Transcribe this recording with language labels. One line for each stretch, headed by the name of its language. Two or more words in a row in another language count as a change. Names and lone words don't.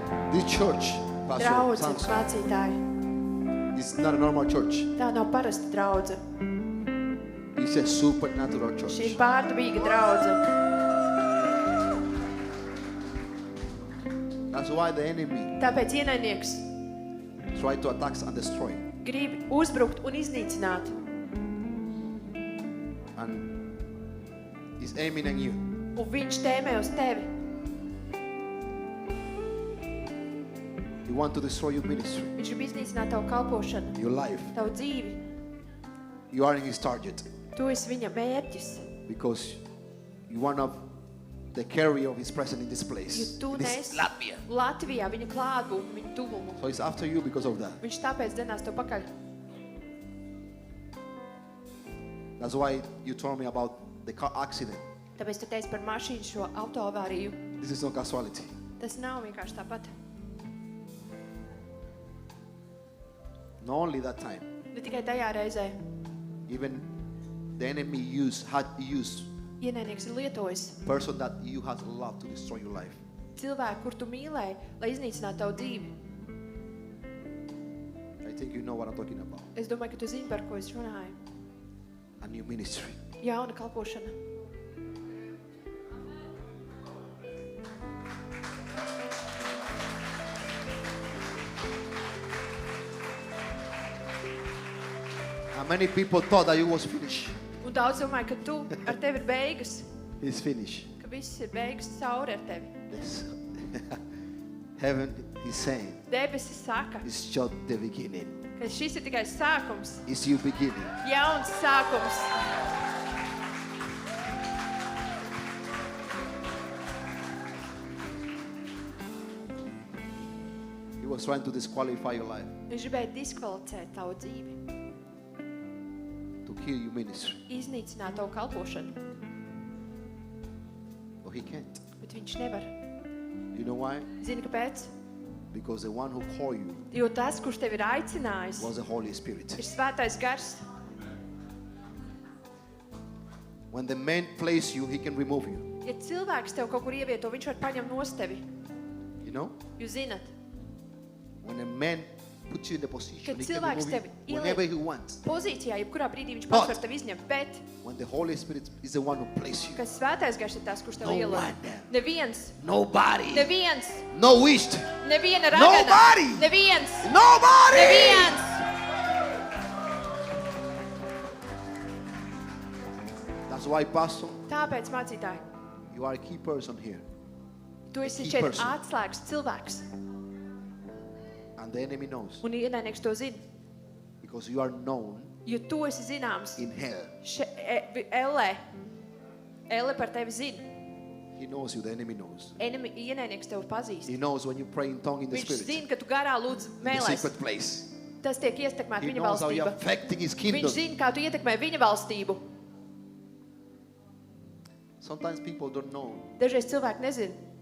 English: This church, Pastor
Latvian: Draudze, Samson, mācītāji,
English: is not a normal church.
Latvian: tā nav parasta draudze.
English: It's a supernatural
Latvian: Šī ir
English: church.
Latvian: pārdabīga draudze.
English: That's why the enemy
Latvian: Tāpēc ienaidnieks
English: tried to attack and destroy.
Latvian: grib uzbrukt un iznīcināt.
English: And he's aiming at you.
Latvian: Un viņš tēmē uz tevi.
English: He wants to destroy your ministry,
Latvian: Viņš grib iznīcināt tavu kalpošanu,
English: your life.
Latvian: tavu dzīvi.
English: You are in his target
Latvian: Tu esi viņa mērķis.
English: because you are not the carrier of his presence in this
Latvian: Jo
English: place.
Latvian: tu
English: In this
Latvian: nesi
English: Latvia.
Latvian: Latvijā viņa klātbūtni, viņa tuvumu.
English: So he's after you because of that.
Latvian: Viņš tāpēc dzenās tev pakaļ.
English: That's why you told me about the car accident.
Latvian: Tāpēc tu teici par mašīnu šo autoavāriju.
English: This is no casualty.
Latvian: Tas nav vienkārši tāpat.
English: Not only that time,
Latvian: Ne tikai tajā reizē.
English: even the enemy had used
Latvian: Ienaidnieks ir lietojis
English: person that you had loved to destroy your life.
Latvian: cilvēku, kur tu mīlēji, lai iznīcinātu tavu dzīvi.
English: I think you know what I'm talking about.
Latvian: Es domāju, ka tu zini, par ko es runāju.
English: A new ministry.
Latvian: Jauna kalpošana.
English: And many people thought that it was finished.
Latvian: Un daudz domāju, ka tu ar tevi ir beigas,
English: It's finished.
Latvian: ka viss ir beigas cauri ar tevi.
English: Yes. Heaven is saying,
Latvian: Debesis saka,
English: it's just the beginning.
Latvian: ka šis ir tikai sākums,
English: It's your beginning.
Latvian: jauns sākums.
English: He was trying to disqualify your life,
Latvian: Viņš gribēja diskvalificēt tavu dzīvi,
English: to kill your ministry.
Latvian: iznīcināt tavu kalpošanu,
English: But he can't.
Latvian: bet viņš nevar.
English: You know why?
Latvian: Zini, kāpēc?
English: Because the one who called you
Latvian: Jo tas, kurš tevi ir aicinājis,
English: was the Holy Spirit.
Latvian: ir svētais gars.
English: When the man places you, he can remove you.
Latvian: Ja cilvēks tev kaut kur ievieto, viņš var paņemt nost tevi.
English: You know?
Latvian: Jūs zinat,
English: When a man puts you in the position,
Latvian: Kad
English: he can
Latvian: cilvēks
English: remove you
Latvian: tevi
English: whenever he wants.
Latvian: pozīcijā, jebkurā brīdī viņš
English: But-
Latvian: pats var tevi izņemt, bet
English: When the Holy Spirit is the one who places you.
Latvian: kas svētais gars ir tas, kurš tev
English: No
Latvian: ielūdz.
English: one.
Latvian: Neviens,
English: Nobody.
Latvian: neviens,
English: No wished.
Latvian: neviena ragana.
English: Nobody.
Latvian: Neviens,
English: Nobody.
Latvian: neviens.
English: That's why, Pastor,
Latvian: Tāpēc, mācītāji,
English: you are a key person here.
Latvian: tu esi
English: key
Latvian: šeit
English: person.
Latvian: atslēgas cilvēks.
English: And the enemy knows.
Latvian: Un ienaidnieks to zina,
English: Because you are known
Latvian: jo tu esi zināms.
English: in hell.
Latvian: Elle par tevi zina.
English: He knows you. The enemy knows.
Latvian: Ienaidnieks tevi pazīst.
English: He knows when you pray in tongue in the
Latvian: Viņš
English: spirit.
Latvian: zina, ka tu garā lūdz
English: In the
Latvian: mēlēs.
English: secret place.
Latvian: Tas tiek ietekmēt
English: He
Latvian: viņa
English: knows how you're
Latvian: valstība.
English: affecting his
Latvian: Viņš
English: kingdom.
Latvian: zina, kā tu ietekmē viņa valstību.
English: Sometimes people don't know
Latvian: Dažreiz cilvēki nezina